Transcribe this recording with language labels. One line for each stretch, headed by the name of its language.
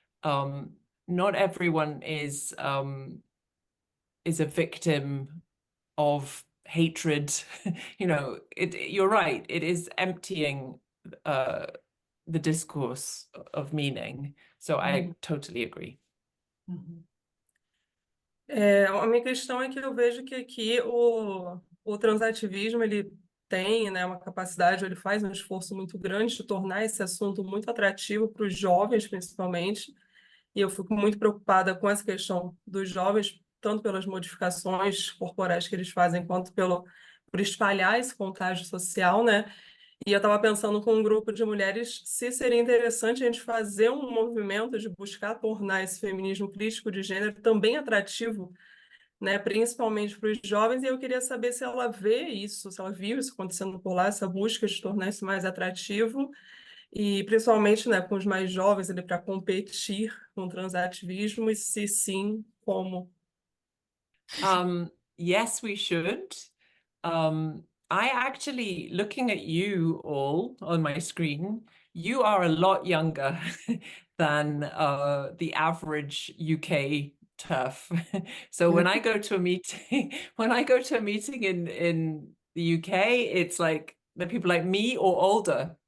English: Not everyone is a victim of hatred. You're right. It is emptying the discourse of meaning. So I totally agree.
Portuguese: A minha questão é que eu vejo que aqui o transativismo ele tem, né, uma capacidade, ele faz um esforço muito grande de tornar esse assunto muito atrativo para os jovens, principalmente. E eu fico muito preocupada com essa questão dos jovens, tanto pelas modificações corporais que eles fazem, quanto por espalhar esse contágio social, né? E eu estava pensando com um grupo de mulheres se seria interessante a gente fazer um movimento de buscar tornar esse feminismo crítico de gênero também atrativo, né, principalmente para os jovens, e eu queria saber se ela vê isso, se ela viu isso acontecendo por lá, essa busca de tornar isso mais atrativo, e principalmente, né, com os mais jovens ali para competir com o transativismo, e se sim, como.
English: Yes, we should. I actually, looking at you all on my screen, you are a lot younger than the average UK TERF. So when I go to a meeting, in the UK, it's like the people like me or older.